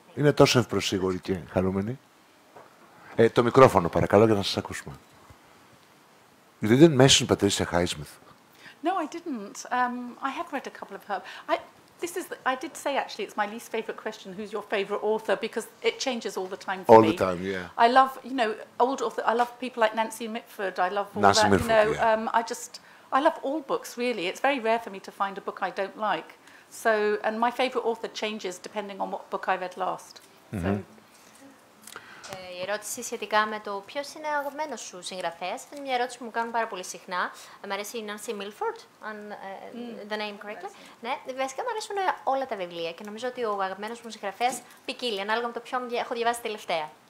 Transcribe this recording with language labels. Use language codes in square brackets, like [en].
[el] Είναι τόσο ευπροσίγουροι και χαρούμενοι. Το μικρόφωνο, παρακαλώ, για να σας ακούσουμε. [en] You didn't mention Patricia Highsmith. No, I didn't. I have read a couple of her. I did say, actually, it's my least favourite question, who's your favourite author, because it changes all the time for me. All the time, yeah. I love, you know, old author. I love people like Nancy Mitford. I love all Nancy that, Mitford, you know. Yeah. I love all books, really. It's very rare for me to find a book I don't like. So, and my favourite author changes depending on what book I read last. So. [el] Η ερώτηση σχετικά με το ποιος είναι ο αγαπημένος σου συγγραφέας είναι μια ερώτηση που μου κάνουν πάρα πολύ συχνά. Μ' αρέσει η Nancy Milford, [en] the name correctly. [el] Ναι, βασικά μου αρέσουν όλα τα βιβλία και νομίζω ότι ο αγαπημένος μου συγγραφέας ποικίλει, ανάλογα με το ποιον έχω διαβάσει τελευταία.